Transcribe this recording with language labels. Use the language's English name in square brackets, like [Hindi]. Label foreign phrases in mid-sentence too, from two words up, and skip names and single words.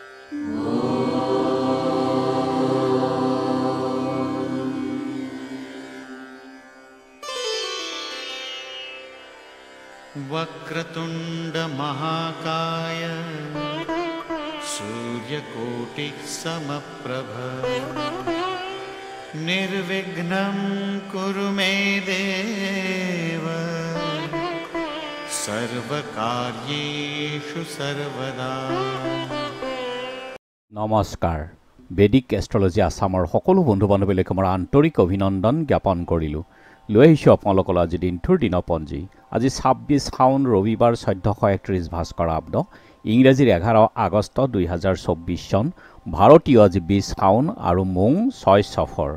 [Sanskrit] वक्रतुंड महाकाय सूर्यकोटि समप्रभ निर्विघ्नं कुरु मे देव सर्वकार्येषु सर्वदा। [Assamese] नमस्कार। বেদিক এষ্ট্ৰলজি আসামৰ সকলো বন্ধু বান্ধৱীলৈকে মোৰ আন্তৰিক অভিনন্দন জ্ঞাপন কৰিলোঁ। লৈ আহিছোঁ আপোনালোকৰ আজি দিনটোৰ দিনপঞ্জী। আজি 26 শাওন ৰবিবাৰ 1431 ভাস্কৰাব্দ, ইংৰাজীৰ 11 আগষ্ট 2024 চন, ভাৰতীয় আজি 20 শাওন আৰু মোং 6 সফৰ।